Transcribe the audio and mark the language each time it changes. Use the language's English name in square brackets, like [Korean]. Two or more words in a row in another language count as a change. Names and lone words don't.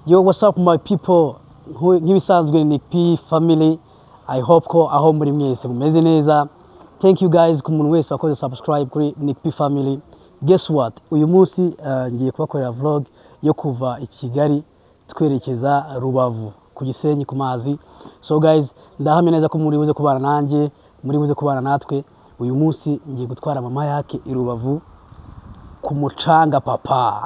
[English] Yo, what's up my people? [Kinyarwanda] Nk'ibisanzwe Nick P family. [English] I hope [Kinyarwanda] ko aho muri mwese mumeze neza. [English] Thank you guys [Kinyarwanda] ku muntu wese wakoze subscribe kuri Nick P family. [English] Guess what? [Kinyarwanda] Uyu munsi ngiye kubakorera vlog yo kuva i Kigali twerekeza Rubavu ku Gisenyi ku mazi. [English] So guys, [Kinyarwanda] ndahamye neza ko muri buze kubana nanjye, muri buze kubana natwe. Uyu munsi ngiye gutwara mama yake i Rubavu ku mucanga papa.